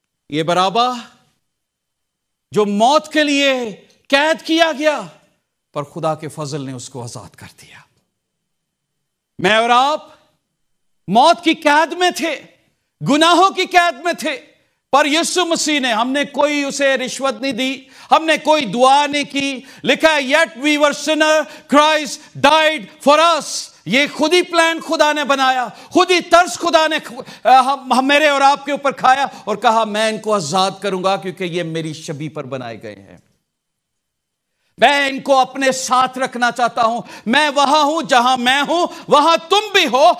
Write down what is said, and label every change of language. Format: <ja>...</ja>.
<ur>یہ برابا جو موت کے لیے قید کیا گیا، پر خدا کے فضل نے اس کو آزاد کر دیا. میں اور آپ موت کی قید میں تھے، گناہوں کی قید میں تھے، پر یسوع مسیح نے، ہم نے کوئی اسے رشوت نہیں دی، ہم نے کوئی دعا نہیں کی. لکھا ہے</ur> <en>yet we were sinner, Christ died for us.</en> <ur>یہ خود ہی پلان خدا نے بنایا، خود ہی طرز خدا نے میرے اور آپ کے اوپر کھایا اور کہا میں ان کو آزاد کروں گا کیونکہ یہ میری شبیہ پر بنائے گئے ہیں. میں ان کو اپنے ساتھ رکھنا چاہتا ہوں. میں وہاں ہوں جہاں میں ہوں، وہاں تم بھی ہو.</ur>